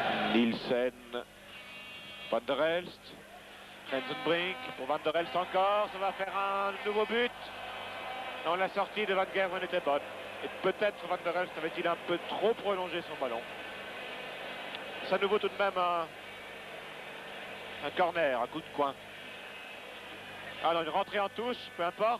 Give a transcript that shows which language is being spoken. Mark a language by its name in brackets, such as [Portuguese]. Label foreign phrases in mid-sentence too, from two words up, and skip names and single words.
[French] Nielsen, Van der Elst, Rensenbrink pour Van der Elst encore, ça va faire un nouveau but. Non, la sortie de Van Gerwen était bonne. Et peut-être Van der Elst avait-il un peu trop prolongé son ballon. Ça nous vaut tout de même un corner, un coup de coin. Alors une rentrée en touche, peu importe.